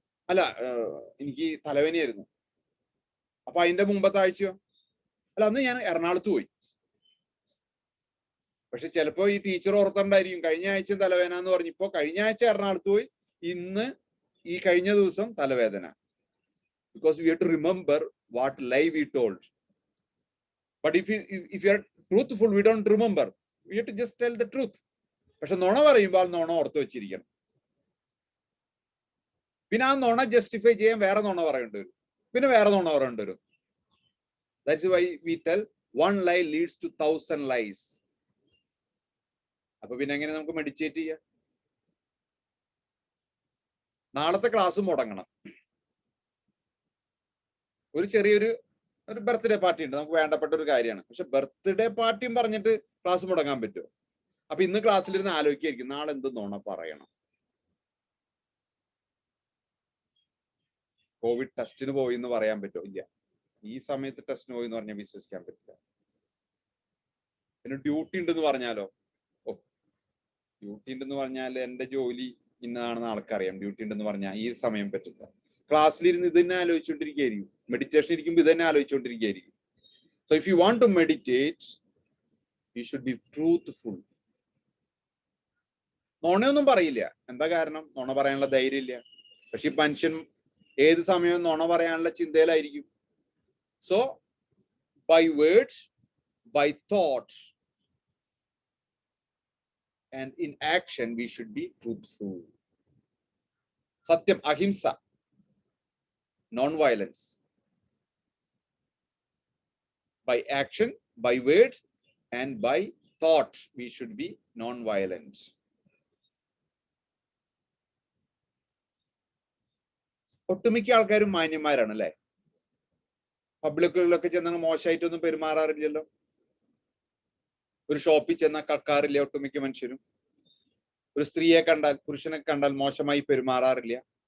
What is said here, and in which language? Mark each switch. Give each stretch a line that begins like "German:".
Malayalam: അല്ല, എനിക്ക് തലവേദനയായിരുന്നു. അപ്പൊ അതിന്റെ മുമ്പത്തെ ആഴ്ചയോ? അല്ല, അന്ന് ഞാൻ എറണാകുളത്ത് പോയി. പക്ഷെ ചിലപ്പോ ഈ ടീച്ചർ ഓർത്തുണ്ടായിരിക്കും കഴിഞ്ഞ ആഴ്ച തലവേദന എന്ന് പറഞ്ഞു. ഇപ്പൊ കഴിഞ്ഞ ആഴ്ച എറണാകുളത്ത് പോയി, ഇന്ന് ഈ കഴിഞ്ഞ ദിവസം തലവേദന.
English: Because we have to remember what lie we told. But if you are truthful, we don't remember. We have to just tell the truth.
Malayalam: പക്ഷെ നുണ പറയുമ്പോൾ നുണ ഓർത്ത് വെച്ചിരിക്കണം. പിന്നെ ആ നുണ ജസ്റ്റിഫൈ ചെയ്യാൻ വേറെ നുണ പറയേണ്ടി വരും, പിന്നെ വേറെ നുണ പറയേണ്ടി വരും.
English: That's why we tell one lie leads to 1,000 lies.
Malayalam: അപ്പൊ പിന്നെ എങ്ങനെ നമുക്ക് മെഡിറ്റേറ്റ് ചെയ്യാം? നാളത്തെ ക്ലാസ് മുടങ്ങണം. ഒരു ചെറിയൊരു ബർത്ത്ഡേ പാർട്ടി ഉണ്ട്, നമുക്ക് വേണ്ടപ്പെട്ട ഒരു കാര്യമാണ്. പക്ഷെ ബർത്ത്ഡേ പാർട്ടിയും പറഞ്ഞിട്ട് ക്ലാസ് മുടങ്ങാൻ പറ്റുമോ? അപ്പൊ ഇന്ന് ക്ലാസ്സിലിരുന്ന് ആലോചിക്കായിരിക്കും നാളെ എന്ത് നുണ പറയണം. കോവിഡ് ടെസ്റ്റിന് പോയി എന്ന് പറയാൻ പറ്റുമോ? ഇല്ല. ഈ സമയത്ത് ടെസ്റ്റിന് പോയി എന്ന് പറഞ്ഞാൽ വിശ്വസിക്കാൻ പറ്റില്ല. പിന്നെ ഡ്യൂട്ടി ഉണ്ടെന്ന് പറഞ്ഞാലോ? ഓ, ഡ്യൂട്ടി ഉണ്ടെന്ന് പറഞ്ഞാൽ എന്റെ ജോലി ഇന്നതാണെന്ന് ആൾക്കറിയാം. ഡ്യൂട്ടി ഉണ്ടെന്ന് പറഞ്ഞാൽ ഈ സമയം പറ്റില്ല. ക്ലാസ്സിലിരുന്ന് ഇത് തന്നെ ആലോചിച്ചുകൊണ്ടിരിക്കുകയായിരിക്കും. മെഡിറ്റേഷൻ ഇരിക്കുമ്പോൾ ഇത് തന്നെ ആലോചിച്ചുകൊണ്ടിരിക്കുകയായിരിക്കും.
English: So if you want to meditate, you should be truthful.
Malayalam: നുണയൊന്നും പറയില്ല. എന്താ കാരണം? നുണ പറയാനുള്ള ധൈര്യം ഇല്ല. പക്ഷെ ഈ മനുഷ്യൻ ഏത് സമയവും നുണ പറയാനുള്ള ചിന്തയിലായിരിക്കും.
English: so by words, by thoughts
Malayalam: and in action we should be truthful.
English: Satyam, ahimsa, non-violence. By action, by word and by thought we should be non-violent.
Malayalam: ഒട്ടുമിക്ക ആൾക്കാരും മാന്യന്മാരാണ് അല്ലെ? പബ്ലിക്കുകളിലൊക്കെ ചെന്നാൽ മോശമായിട്ടൊന്നും പെരുമാറാറില്ലല്ലോ. ഒരു ഷോപ്പിൽ ചെന്നാൽ കക്കാറില്ല ഒട്ടുമിക്ക മനുഷ്യരും. ഒരു സ്ത്രീയെ കണ്ടാൽ, പുരുഷനെ കണ്ടാൽ മോശമായി പെരുമാറാറില്ല.